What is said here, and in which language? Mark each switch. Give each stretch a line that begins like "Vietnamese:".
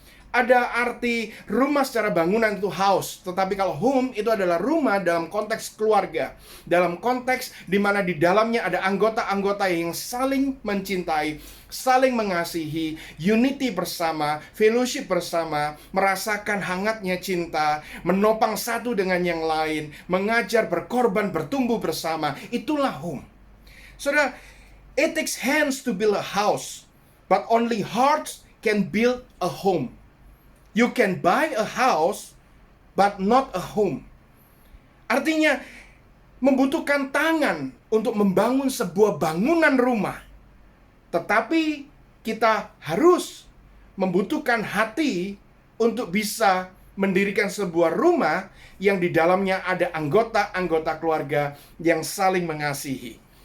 Indonesian: Ada arti rumah secara bangunan itu house, tetapi kalau home itu adalah rumah dalam konteks keluarga, dalam konteks di mana di dalamnya ada anggota-anggota yang saling mencintai, saling mengasihi, unity bersama, fellowship bersama, merasakan hangatnya cinta, menopang satu dengan yang lain, mengajar, berkorban, bertumbuh bersama. Itulah home. Saudara,
English: it takes hands to build a house, but only hearts can build a home. You can buy a house, but not a home.
Indonesian: Artinya, membutuhkan tangan untuk membangun sebuah bangunan rumah. Tetapi kita harus membutuhkan hati untuk bisa mendirikan sebuah rumah yang di dalamnya ada anggota-anggota keluarga yang saling mengasihi.